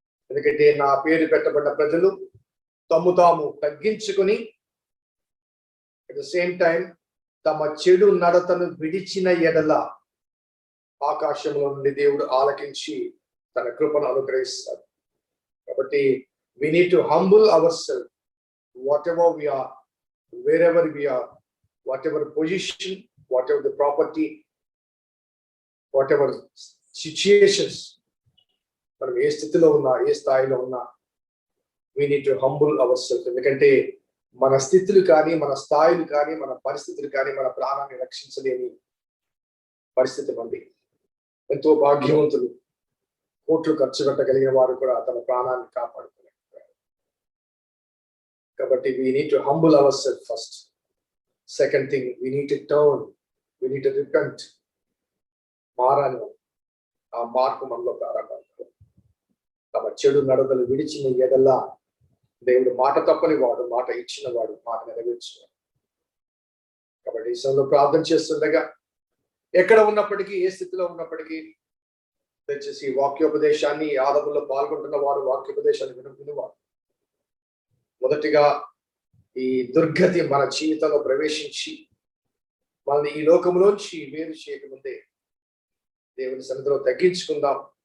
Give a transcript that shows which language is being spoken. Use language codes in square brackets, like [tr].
[te] ఎందుకంటే నా పేరు పెట్టబడిన ప్రజలు తమ్ము తాము తగ్గించుకుని [en] at the same time [te] తమ చెడు నడతను విడిచిన ఎడల ఆకాశంలో నుండి దేవుడు ఆలకించి తన కృపను అనుగ్రహిస్తాడు. [en] కాబట్టి we need to humble ourselves, whatever we are, wherever we are, whatever position, whatever the property, whatever situations, [te] మనం ఏ స్థితిలో ఉన్నా, ఏ స్థాయిలో ఉన్నా, [en] we need to humble ourselves. [te] ఎందుకంటే మన స్థితులు కానీ, మన స్థాయిలు కానీ, మన పరిస్థితులు కానీ మన ప్రాణాన్ని రక్షించలేని పరిస్థితి మంది. ఎంతో భాగ్యవంతులు, కోట్లు ఖర్చు పెట్టగలిగిన వారు కూడా తన ప్రాణాన్ని కాపాడుతున్నారు. [en] కాబట్టి we need to humble ourselves first. Second thing, we need to turn, we need to repent. [te] మారాలి, ఆ మార్పు మనలో ప్రారంభం. తమ చెడు నడతలు విడిచిన ఎడల దేవుడు మాట తప్పని వాడు, మాట ఇచ్చిన వాడు, మాట నెరవేర్చువాడు. కాబట్టి ఈ సమయంలో ప్రార్థన చేస్తుండగా ఎక్కడ ఉన్నప్పటికీ, ఏ స్థితిలో ఉన్నప్పటికీ దయచేసి వాక్యోపదేశాన్ని, ఆరాధనలో పాల్గొంటున్న వారు వాక్యోపదేశాన్ని వినువారు మొదటిగా ఈ దుర్గతి మన జీవితంలో ప్రవేశించి మనల్ని ఈ లోకంలోంచి వేరు చేయకముందే దేవుని సన్నిధిలో తగ్గించుకుందాం.